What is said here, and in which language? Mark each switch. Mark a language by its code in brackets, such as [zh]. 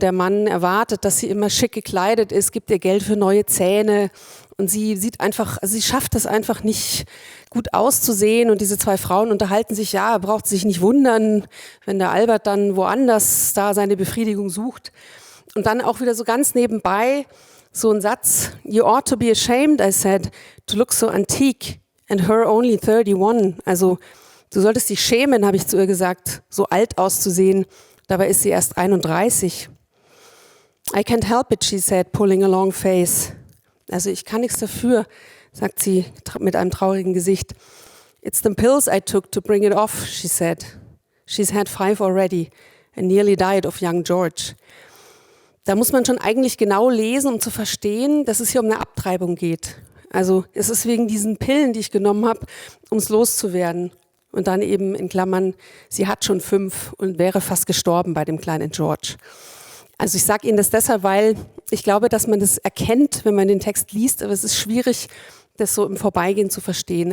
[de] Der Mann erwartet, dass sie immer schick gekleidet ist, gibt ihr Geld für neue Zähne und sie schafft es einfach nicht gut auszusehen und diese zwei Frauen unterhalten sich, ja, braucht sich nicht wundern, wenn der Albert dann woanders da seine Befriedigung sucht. Und dann auch wieder so ganz nebenbei so ein Satz, [en] you ought to be ashamed, I said, to look so antique and her only 31. [de] Also du solltest dich schämen, habe ich zu ihr gesagt, so alt auszusehen. Dabei ist sie erst 31. [en] I can't help it, she said, pulling a long face. [de] Also ich kann nichts dafür, sagt sie mit einem traurigen Gesicht. [en] It's the pills I took to bring it off, she said. She's had 5 already and nearly died of young George. [de] Da muss man schon eigentlich genau lesen, um zu verstehen, dass es hier um eine Abtreibung geht. Also es ist wegen diesen Pillen, die ich genommen habe, um es loszuwerden. Und dann eben in Klammern, sie hat schon 5 und wäre fast gestorben bei dem kleinen George. Also ich sage Ihnen das deshalb, weil ich glaube, dass man das erkennt, wenn man den Text liest, aber es ist schwierig, das so im Vorbeigehen zu verstehen.